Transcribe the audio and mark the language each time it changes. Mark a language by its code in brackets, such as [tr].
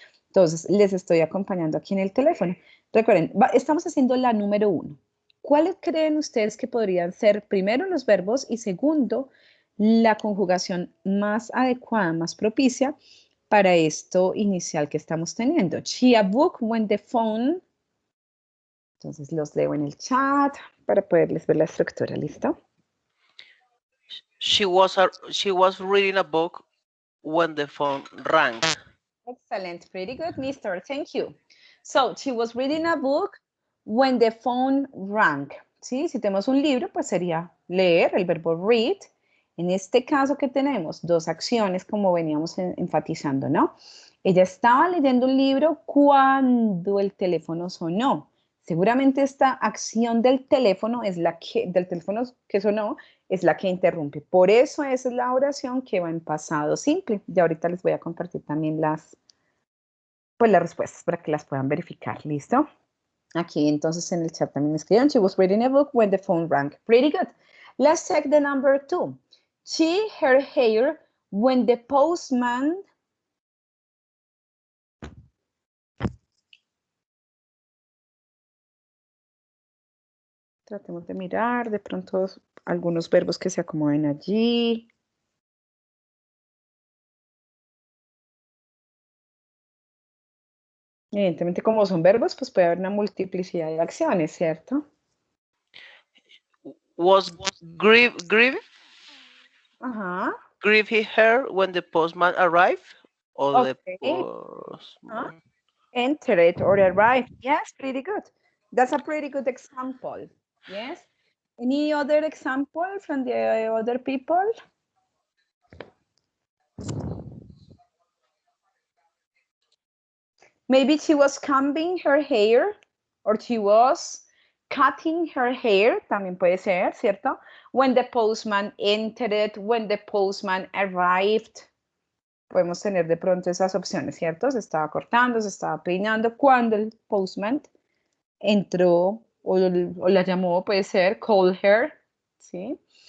[es] Entonces les estoy acompañando aquí en el teléfono. Recuerden, estamos haciendo la número 1. ¿Cuáles creen ustedes que podrían ser primero los verbos y segundo la conjugación más adecuada, más propicia para esto inicial que estamos teniendo? [en] She a book when the phone. [es] Entonces los leo en el chat para poderles ver la estructura, ¿listo? [en] She was reading a book when the phone rang. Excellent, pretty good, mister, thank you. So, she was reading a book when the phone rang. [es] ¿Sí? Si tenemos un libro, pues sería leer, el verbo read. En este caso que tenemos dos acciones, como veníamos enfatizando, ¿no? Ella estaba leyendo un libro cuando el teléfono sonó. Seguramente esta acción del teléfono que sonó es la que interrumpe. Por eso esa es la oración que va en pasado simple. Y ahorita les voy a compartir también las respuestas para que las puedan verificar. ¿Listo? Aquí entonces en el chat también escribieron, [en] she was reading a book when the phone rang. Pretty good. Let's check the number 2. She, her hair, when the postman. [es] Tratemos de mirar de pronto algunos verbos que se acomoden allí. Evidentemente, como son verbos, pues puede haber una multiplicidad de acciones, ¿cierto? [en] Was grieve Ajá. grieve her when the postman arrived? Or Okay. the postman? Enter it or arrive. Yes, pretty good. That's a pretty good example. Yes. Any other example from the other people? Maybe she was combing her hair or she was cutting her hair. [es] También puede ser, ¿cierto? [en] When the postman entered, when the postman arrived. [es] podemos tener de pronto esas opciones, ¿cierto? Se estaba cortando, se estaba peinando cuando el postman entró o la llamó, puede ser, [en] call her, [es] ¿sí?